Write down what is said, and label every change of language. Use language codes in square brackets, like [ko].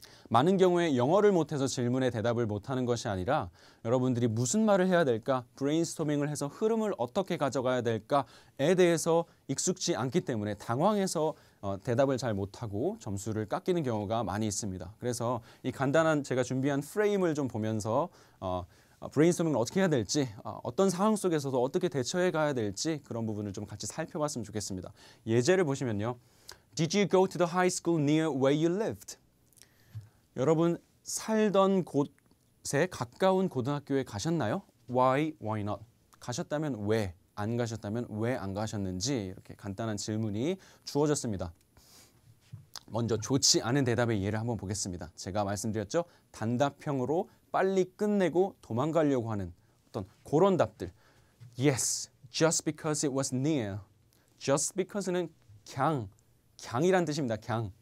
[ko] 많은 경우에 영어를 못해서 질문에 대답을 못하는 것이 아니라 여러분들이 무슨 말을 해야 될까, 브레인스토밍을 해서 흐름을 어떻게 가져가야 될까에 대해서 익숙지 않기 때문에 당황해서 대답을 잘 못하고 점수를 깎이는 경우가 많이 있습니다. 그래서 이 간단한 제가 준비한 프레임을 좀 보면서 브레인스토밍을 어떻게 해야 될지, 어떤 상황 속에서도 어떻게 대처해 가야 될지 그런 부분을 좀 같이 살펴봤으면 좋겠습니다. 예제를 보시면요. [en] Did you go to the high school near where you lived? [ko] 여러분 살던 곳에 가까운 고등학교에 가셨나요? [en] Why not? [ko] 가셨다면 왜? 안 가셨다면 왜 안 가셨는지 이렇게 간단한 질문이 주어졌습니다. 먼저 좋지 않은 대답의 예를 한번 보겠습니다. 제가 말씀드렸죠. 단답형으로 빨리 끝내고 도망가려고 하는 어떤 그런 답들. [en] Yes, just because it was near. Just because [ko] 는 갱이란 뜻입니다. 갱.